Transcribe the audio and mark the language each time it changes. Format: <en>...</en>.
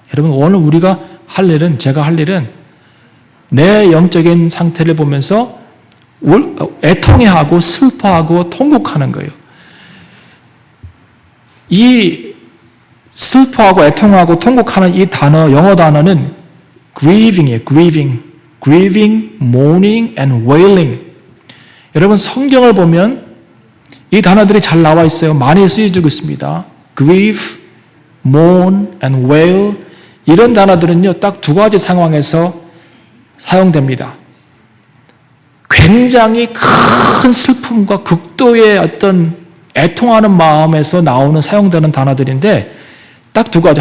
<ko>여러분 오늘 우리가 제가 할 일은 내 영적인 상태를 보면서 애통해하고 슬퍼하고 통곡하는 거예요. 이 슬퍼하고 애통하고 통곡하는 이 단어, 영어 단어는 grieving이에요.</ko> <en>grieving, mourning and wailing.</en> <ko>여러분 성경을 보면 이 단어들이 잘 나와 있어요. 많이 쓰여지고 있습니다.</ko> <en>grieve, mourn and wail.</en> <ko>이런 단어들은요, 딱 두 가지 상황에서 사용됩니다. 굉장히 큰 슬픔과 극도의 어떤 애통하는 마음에서 사용되는 단어들인데 딱 두 가지.</ko>